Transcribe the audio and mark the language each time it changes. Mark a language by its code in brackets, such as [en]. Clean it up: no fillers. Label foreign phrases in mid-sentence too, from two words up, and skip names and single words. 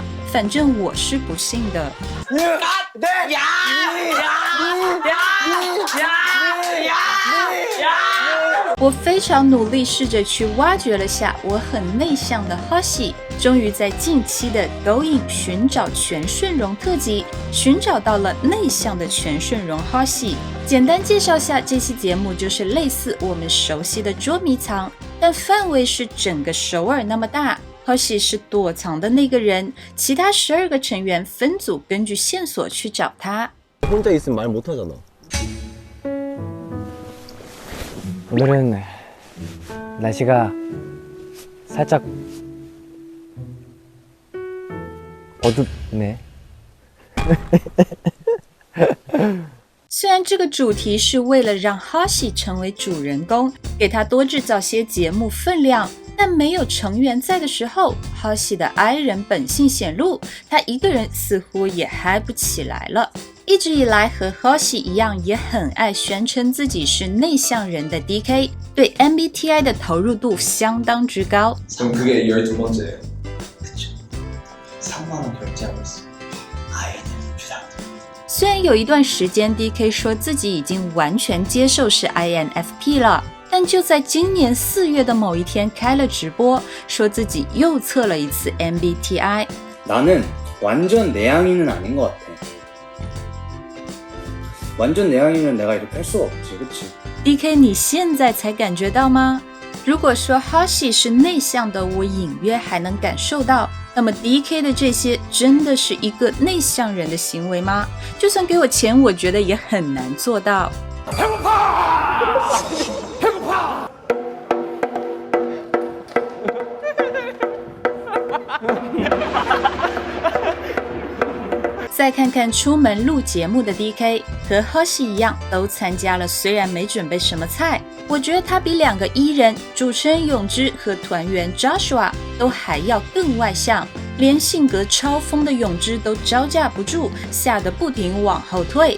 [zh] 反正我是不信的。我非常努力试着去挖掘了下我很内向的 Hoshi， 终于在近期的勾引寻找全顺融特辑寻找到了内向的全顺融 Hoshi。简单介绍下，这期节目就是类似我们熟悉的捉迷藏，但范围是整个首尔那么大。Hoshi 是躲藏的那个人，其他12个成员分组根据线索去找他。 [ko] 혼자 있으면 말 못하잖아. 오늘은 날씨가 살짝 어둡네. [zh] 虽然这个主题是为了让 Hoshi 成为主人公，给他多制造些节目分量，但没有成员在的时候， Hoshi 的 I 人本性显露，他一个人似乎也嗨不起来了。一直以来和 Hoshi 一样也很愛宣稱自己是內向人的 DK， 對 MBTI 的投入度相當之高。 [ko] 그럼 그게 12번째예요. 그쵸. 3만원 결제하고 있어요. INFP다. [zh] 虽然有一段时间 DK 说自己已经完全接受是 INFP 了，但就在今年4月的某一天开了直播，说自己又测了一次 MBTI。 [ko] 나는 완전 내향인은 아닌 것 같아. 완전 내향인은 내가 이렇게 할 수가 없지, 그치? [zh] DK 你现在才感觉到吗？如果说 Hoshi 是内向的，我隐约还能感受到，那么 DK 的这些真的是一个内向人的行为吗？就算给我钱，我觉得也很难做到。再看看出门录节目的 DK， 和 Hoshi 一样都参加了，虽然没准备什么菜，我觉得他比2个艺人主持人永之和团员 Joshua 都还要更外向，连性格超疯的永之都招架不住，吓得不停往后退。